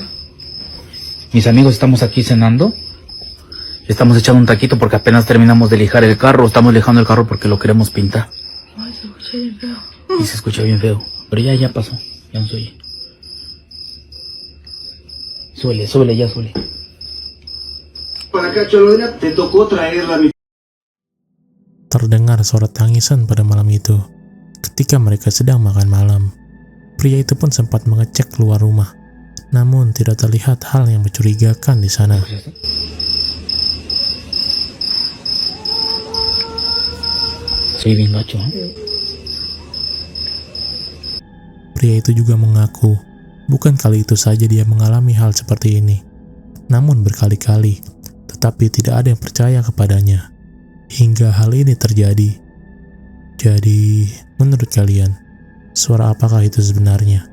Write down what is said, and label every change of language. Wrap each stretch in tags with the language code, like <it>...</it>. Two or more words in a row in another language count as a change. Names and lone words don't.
<es>Mis amigos estamos aquí cenando, estamos echando un taquito porque apenas terminamos de lijar el carro, estamos lijando el carro porque lo queremos pintar. Ay, se escucha bien feo. Y se escucha bien feo, pero ya pasó, ya no se oye. Súbele. Para acá, Cholona, te tocó traerla a mi...</es> <id>Terdengar suara tangisan pada malam itu. Ketika mereka sedang makan malam, pria itu pun sempat mengecek keluar rumah. Namun tidak terlihat hal yang mencurigakan di sana.</id> <es>Soy bien gacho, ¿eh?</es> <id>Pria itu juga mengaku, bukan kali itu saja dia mengalami hal seperti ini. Namun berkali-kali, tetapi tidak ada yang percaya kepadanya. Hingga hal ini terjadi. Jadi, menurut kalian, suara apakah itu sebenarnya?</id>